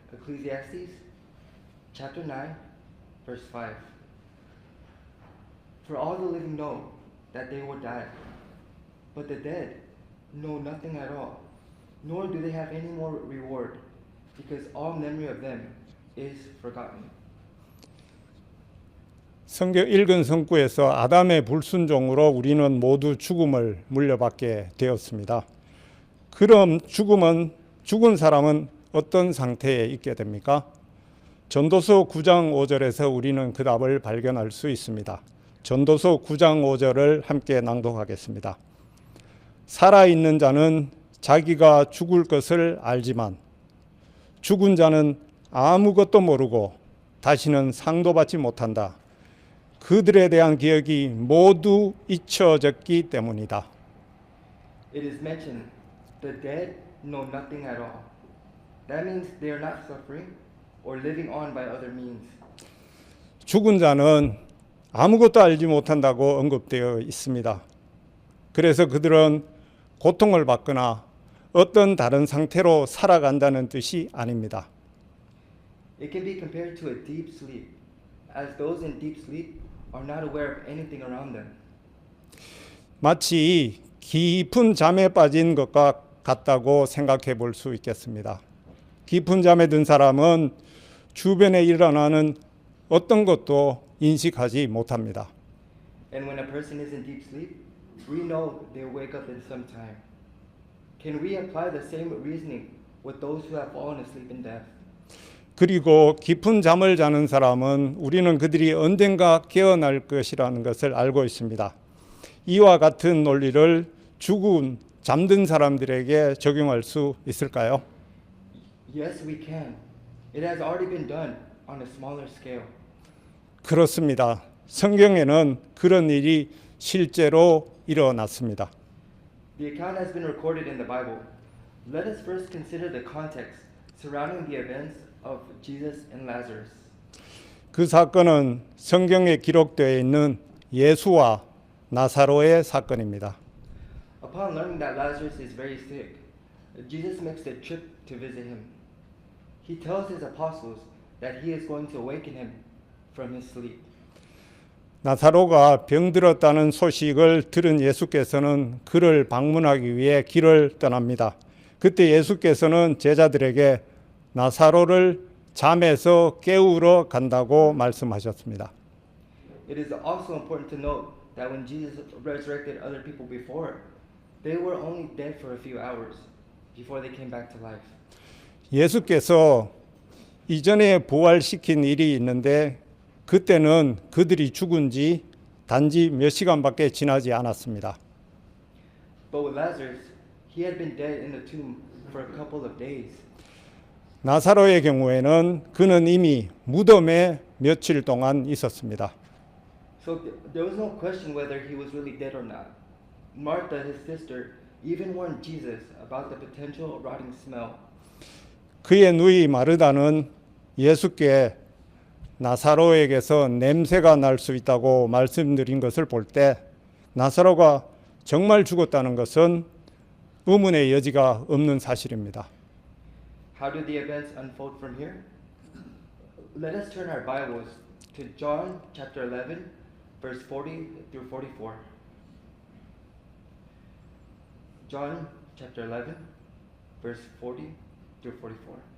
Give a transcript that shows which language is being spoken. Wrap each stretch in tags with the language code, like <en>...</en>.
<en>Ecclesiastes chapter 9, verse 5. For all the living know that they will die, but the dead know nothing at all, nor do they have any more reward, because all memory of them is forgotten.</en> <ko>성경 읽은 성구에서 아담의 불순종으로 우리는 모두 죽음을 물려받게 되었습니다. 그럼 죽은 사람은 어떤 상태에 있게 됩니까? 전도서 9장 5절에서 우리는 그 답을 발견할 수 있습니다. 전도서 9장 5절을 함께 낭독하겠습니다. 살아있는 자는 자기가 죽을 것을 알지만 죽은 자는 아무것도 모르고 다시는 상도 받지 못한다. 그들에 대한 기억이 모두 잊혀졌기 때문이다.</ko> <en>It is mentioned, the dead know nothing at all. That means they are not suffering or living on by other means.</en> <ko>죽은 자는 아무것도 알지 못한다고 언급되어 있습니다. 그래서 그들은 고통을 받거나 어떤 다른 상태로 살아간다는 뜻이 아닙니다.</ko> <en>It can be compared to a deep sleep, as those in deep sleep are not aware of anything around them.</en> <ko>마치 깊은 잠에 빠진 것과 같다고 생각해 볼 수 있겠습니다. 깊은 잠에 든 사람은 주변에 일어나는 어떤 것도 인식하지 못합니다.</ko> <en>And when a person is in deep sleep, we know they wake up in some time. Can we apply the same reasoning with those who have fallen asleep in death?</en> <ko>그리고 깊은 잠을 자는 사람은 우리는 그들이 언젠가 깨어날 것이라는 것을 알고 있습니다. 이와 같은 논리를 잠든 사람들에게 적용할 수 있을까요?</ko> <en>Yes, we can. It has already been done on a smaller scale.</en> <ko>그렇습니다. 성경에는 그런 일이 실제로 일어났습니다.</ko> <en>The account has been recorded in the Bible. Let us first consider the context surrounding the events of Jesus and Lazarus.</en> <ko>그 사건은 성경에 기록되어 있는 예수와 나사로의 사건입니다.</ko> <en>Upon learning that Lazarus is very sick, Jesus makes the trip to visit him. He tells his apostles that he is going to awaken him from his sleep.</en> <ko>나사로가 병들었다는 소식을 들은 예수께서는 그를 방문하기 위해 길을 떠납니다. 그때 예수께서는 제자들에게 나사로를 잠에서 깨우러 간다고 말씀하셨습니다.</ko> <en>It is also important to note that when Jesus resurrected other people before, they were only dead for a few hours before they came back to life.</en> <ko>예수께서 이전에 부활시킨 일이 있는데 그때는 그들이 죽은 지 단지 몇 시간밖에 지나지 않았습니다.</ko> <en>But with Lazarus, he had been dead in the tomb for a couple of days.</en> <ko>나사로의 경우에는 그는 이미 무덤에 며칠 동안 있었습니다.</ko> <en>So there was no question whether he was really dead or not. Martha, his sister, even warned Jesus about the potential rotting smell.</en> <ko>그의 누이 마르다는 예수께 나사로에게서 냄새가 날 수 있다고 말씀드린 것을 볼 때 나사로가 정말 죽었다는 것은 의문의 여지가 없는 사실입니다.</ko> <en>How did the events unfold from here? Let us turn our Bibles to John chapter 11, verse 40 through 44. John chapter 11, verse 40 through 44.</en>